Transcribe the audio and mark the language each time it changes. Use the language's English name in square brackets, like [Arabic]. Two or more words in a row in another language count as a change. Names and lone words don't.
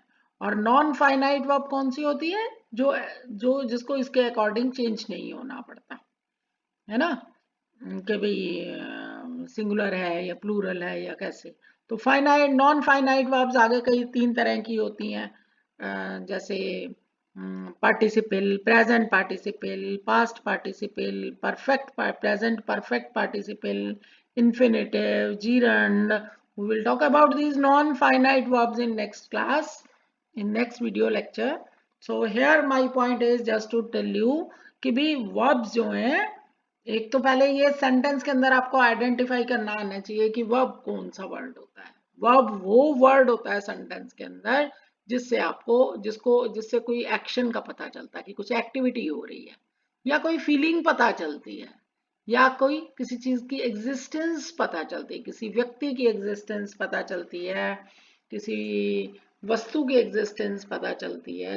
[Hindi] और [English] non finite verb [Hindi] कौन सी होती है? जो जो जिसको इसके अकॉर्डिंग चेंज नहीं होना पड़ता, है ना, कि भाई सिंगुलर है या प्लूरल है या कैसे। तो [English] finite non finite verbs [Hindi] आगे कई तीन तरह की होती हैं, जैसे पार्टिसिपल, [English] present participle, past participle, perfect present perfect participle, infinitive, gerund. We will talk about these non-finite verbs in next class, in next video lecture. So here my point is just to tell you [Hindi] कि भी verbs जो हैं, एक तो पहले ये सेंटेंस के अंदर आपको आइडेंटिफाई करना आना चाहिए कि वर्ब कौन सा वर्ड होता है। वर्ब वो वर्ड होता है सेंटेंस के अंदर जिससे आपको जिससे कोई एक्शन का पता चलता है कि कुछ एक्टिविटी हो रही है, या कोई फीलिंग पता चलती है, या कोई किसी चीज की एग्जिस्टेंस पता चलती है, किसी व्यक्ति की एग्जिस्टेंस पता चलती है, किसी वस्तु की एग्जिस्टेंस पता चलती है।